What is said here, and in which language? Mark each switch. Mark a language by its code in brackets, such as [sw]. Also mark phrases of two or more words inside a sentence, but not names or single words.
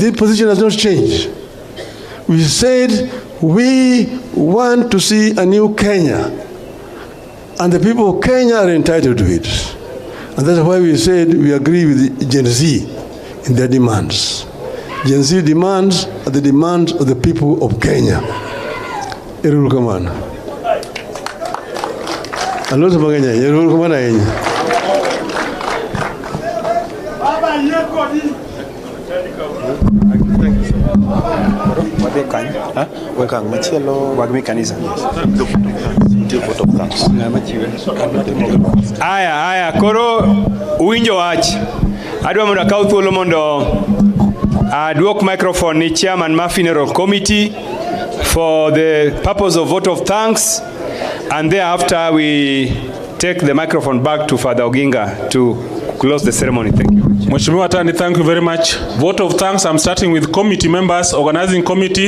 [en] This position has not changed. We said we want to see a new Kenya, and the people of Kenya are entitled to it. And that's why we said we agree with Gen Z in their demands. Gen Z demands are the demands of the people of Kenya. [luo] Irulukamana. Aloto maganya, irulukamana yenye. Aya, koro uwinjo wach. Adwa mondo akaw thuolo mondo aduok microphone ni chairman ma [en] funeral committee for the purpose of vote of thanks, and thereafter we take the microphone back to Father Oginga to close the ceremony. Thank you. Mheshimiwa Tani, thank you very much. Vote of thanks, I'm starting with committee members, organizing committee.